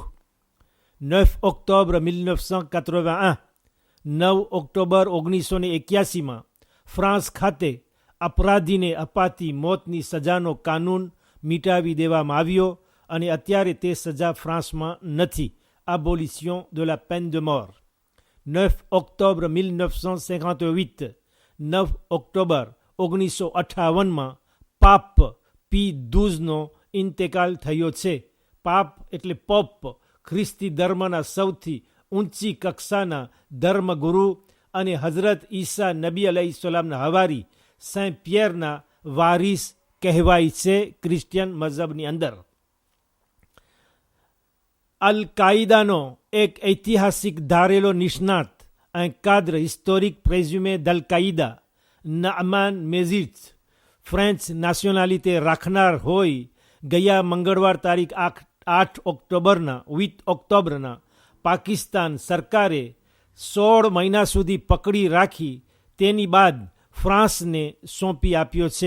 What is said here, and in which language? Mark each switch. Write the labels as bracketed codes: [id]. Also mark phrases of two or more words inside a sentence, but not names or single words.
[gu] 9 ઓક્ટોબર 1981, 9 ઓક્ટોબર 1981માં ફ્રાન્સ ખાતે અપરાધીને અપાતી મોતની સજાનો કાનૂન મિટાવી દેવામાં આવ્યો અને અત્યારે તે સજા ફ્રાન્સમાં નથી. [fr] abolition de la peine de mort. [gu] 9 ઓક્ટોબર 1958, 9 ઓક્ટોબર 1958માં પાપ પી 12નો ઇન્તેકાલ થયો છે. પાપ એટલે પોપ, ખ્રિસ્તી ધર્મના સૌથી ઊંચી કક્ષાના ધર્મગુરુ અને હઝરત ઈસા નબી અલૈહિસ્સલામના હવારી સેન્ટ પિયરના વારિસ કહેવાય છે ક્રિશ્ચિયન મઝહબની અંદર. અલ કાયદાનો એક ઐતિહાસિક ધારેલો નિષ્ણાત [fr] un cadre historique présumé d'Al Qaïda, Naaman Mezic, [gu] ફ્રેન્ચ નાશનાલિટી રાખનાર હોય, ગયા મંગળવાર તારીખ 8 ઓક્ટોબરના પાકિસ્તાન સરકારે 16 મહિના સુધી પકડી રાખી તેની બાદ ફ્રાન્સને સોંપી આપ્યો છે.